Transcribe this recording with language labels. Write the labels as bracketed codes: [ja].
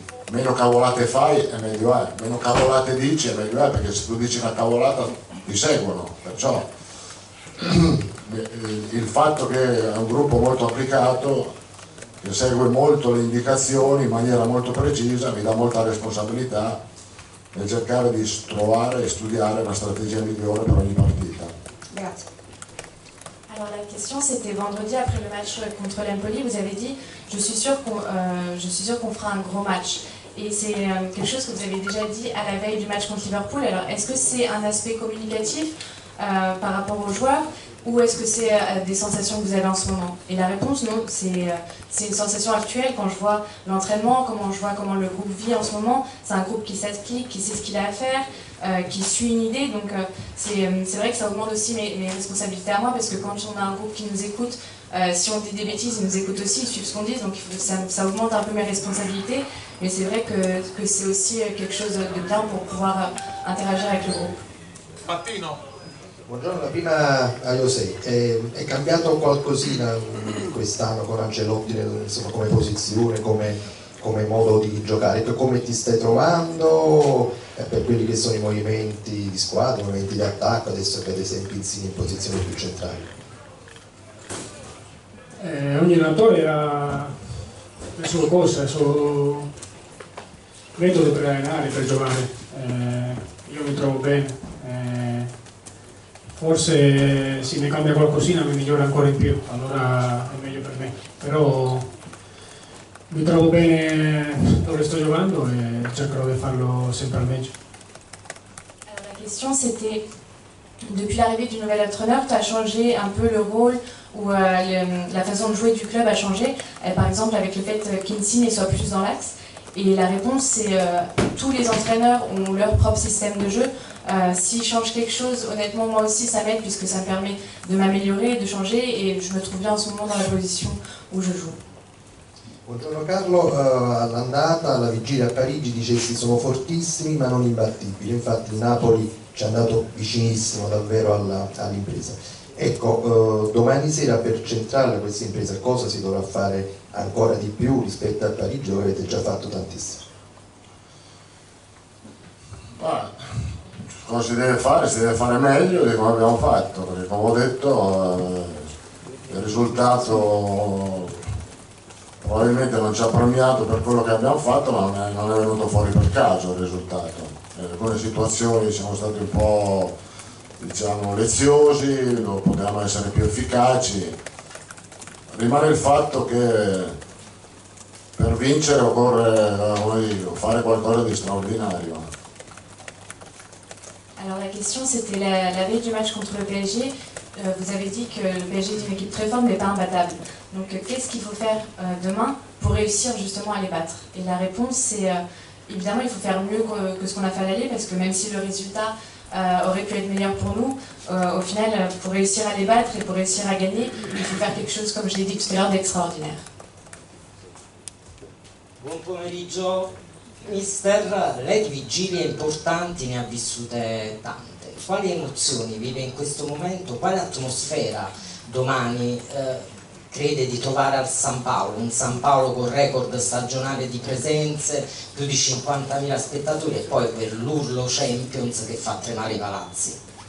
[it] meno cavolate fai e meglio è, meno cavolate dici e meglio è, perché se tu dici una cavolata ti seguono, perciò il fatto che è un gruppo molto applicato, che segue molto le indicazioni in maniera molto precisa, mi dà molta responsabilità nel cercare di trovare e studiare la stratégie migliore per ogni partita. Grazie. [fr] Alors la question c'était vendredi après le match contre l'Empoli, vous avez dit je suis sûr qu'on fera un gros match. Et c'est quelque chose que vous avez déjà dit à la veille du match contre Liverpool. Alors est-ce que c'est un aspect communicatif par rapport aux joueurs ou est-ce que c'est des sensations que vous avez en ce moment? Et la réponse, non, c'est une sensation actuelle. Quand je vois l'entraînement, comment le groupe vit en ce moment, c'est un groupe qui s'applique, qui sait ce qu'il a à faire, qui suit une idée. Donc c'est vrai que ça augmente aussi mes responsabilités à moi, parce que quand on a un groupe qui nous écoute, si on dit des bêtises, ils nous écoutent aussi, ils suivent ce qu'on dit, donc ça augmente un peu mes responsabilités. Mais c'est vrai que c'est aussi quelque chose de bien pour pouvoir interagir avec le groupe. [it] Mattino. Buongiorno, prima a José, è cambiato qualcosina quest'anno con Ancelotti, insomma, come posizione, come come modo di giocare, come ti stai trovando per quelli che sono i movimenti di squadra, i movimenti di attacco, adesso che ad esempio Insigne in posizioni più centrali? Ogni allenatore ha le sue cose, il suo metodo per allenare, per giocare. Io mi trovo bene, forse se ne cambia qualcosina mi migliora ancora in più, allora è meglio per me, però mi trovo bene dove sto giocando e cercherò di farlo sempre al meglio. [fr] Alors la question c'était, depuis l'arrivée du nouvel entraîneur, tu as changé un peu le rôle ou la façon de jouer du club a changé, par exemple avec le fait qu'Insigne soit plus dans l'axe. Et la réponse c'est tous les entraîneurs ont leur propre système de jeu. S'ils changent quelque chose, honnêtement moi aussi ça m'aide puisque ça me permet de m'améliorer, de changer et je me trouve bien en ce moment dans la position où je joue. [it] Buongiorno Carlo, all'andata, alla vigilia a Parigi dicesti sono fortissimi ma non imbattibili, infatti il Napoli ci è andato vicinissimo davvero all'impresa. Ecco, domani sera per centrare questa impresa cosa si dovrà fare ancora di più rispetto a Parigi dove avete già fatto tantissimo? Cosa si deve fare? Si deve fare meglio di come abbiamo fatto, perché come ho detto il risultato probabilmente non ci ha premiato per quello che abbiamo fatto, ma non è venuto fuori per caso il risultato. In alcune situazioni siamo stati un po', diciamo, leziosi, potevamo essere più efficaci. Rimane il fatto che per vincere occorre fare qualcosa di straordinario. [fr] Alors la question c'était la veille du match contre le PSG, vous avez dit que le PSG est une équipe très forte mais pas imbattable. Donc qu'est-ce qu'il faut faire demain pour réussir justement à les battre? Et la réponse c'est évidemment il faut faire mieux que ce qu'on a fait à l'aller parce que même si le résultat aurait pu être meilleur pour nous, au final pour réussir à les battre et pour réussir à gagner, il faut faire quelque chose comme je l'ai dit tout à l'heure d'extraordinaire. [it] Buon pomeriggio. Mister, lei di vigilie importanti ne ha vissute tante. Quali emozioni vive in questo momento? Quale atmosfera domani crede di trovare al San Paolo? Un San Paolo con record stagionale di presenze, più di 50.000 spettatori e poi per l'urlo Champions che fa tremare i palazzi.